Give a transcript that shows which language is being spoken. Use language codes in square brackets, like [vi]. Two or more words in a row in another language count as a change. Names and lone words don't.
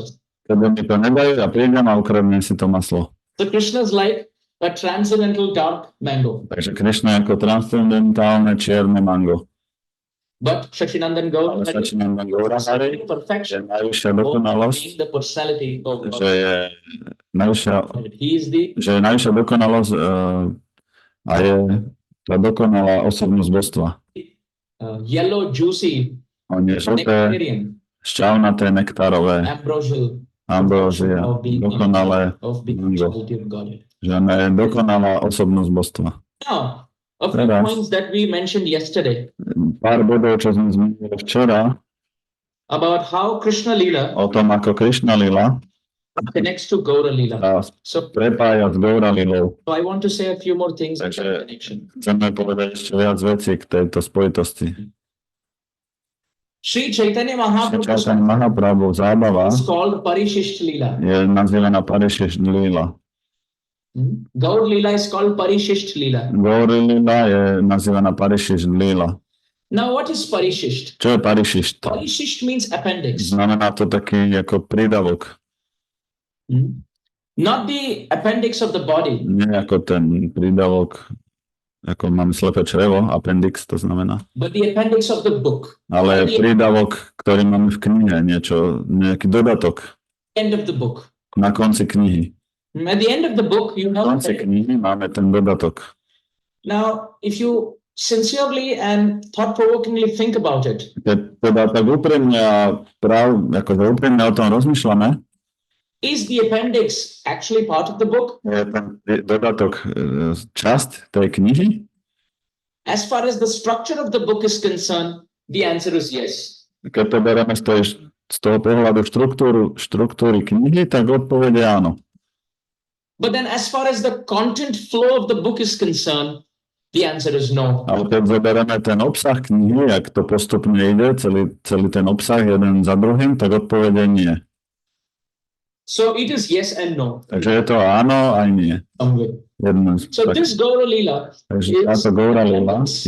[sk] Keď mi to nedajú, ja prídem a ukradnem si to maslo. [en] So Krishna is like a transcendental dark mango. [sk] Takže Krishna je ako transcendentálne čierne mango. [en] But Shachinandan [sk] Ale Gaur Sačinandan Gauranga je [en] perfection [sk] najvyššia dokonalosť, [en] being the personality of God. [sk] že je [en] He is the [sk] najvyššia dokonalosť a je tá dokonalá osobnosť božstva. [en] Yellow, juicy, [sk] On je žlté, [en] nectarian, [sk] šťavnaté, nektárové, [en] ambrosial, [sk] ambrózia, [en] of being [sk] dokonalé [en] of being mango, totality of Godhead. [sk] že ona je dokonalá osobnosť božstva. [en] Now, a few [sk] Teraz. [en] points that we mentioned yesterday [sk] Pár bodov, čo sme zmenili včera, [en] about how Krishna Lila [sk] o tom, ako Krishna Lila [en] connects to Gaura Lila. [sk] sa [en] So [sk] prepája s Gaura Lilou. [en] I want to say a few more things about [sk] Takže [en] connection. [sk] chceme povedať ešte viac vecí k tejto spojitosti. Sri Chaitanya Šričajtania Mahaprabhu Mahaprabhu zábava [en] is called Parishisht Lila. [sk] je nazývaná Parishisht Lila. [en] Gaur Lila is called Parishisht Lila. [sk] Gaur Lila je nazývaná Parishisht Lila. [en] Now, what is Parishisht? [sk] Čo je Parishisht? [en] Parishisht means appendix. [sk] Znamená to taký ako prídavok. [en] Not the appendix of the body, [sk] Nie ako ten prídavok, ako máme slepé črevo, appendix to znamená. [en] but the appendix of the book. [sk] Ale prídavok, ktorý máme v knihe, nejaký dodatok [en] End of the book. [sk] na konci knihy. [en] At the end of the book, you [sk] Na [en] have. [sk] konci knihy máme ten dodatok. [en] Now, if you sincerely and thought-provokingly think about it, [sk] Keď teda tak úprimne a úprimne o tom rozmýšľame, [en] is the appendix actually part of the book? [sk] je ten dodatok časť tej knihy? [en] As far as the structure of the book is concerned, the answer is yes. [sk] Keď to bereme z toho pohľadu štruktúry knihy, tak odpovede áno. [en] But then as far as the content flow of the book is concerned, the answer is no. [sk] Ale keď zoberieme ten obsah knihy, ak to postupne ide, celý ten obsah jeden za druhým, tak odpovede nie. [en] So it is yes and no. [sk] Takže je to áno aj nie. [en] So this Gaura Lila [sk] Takže táto Gaura Lila je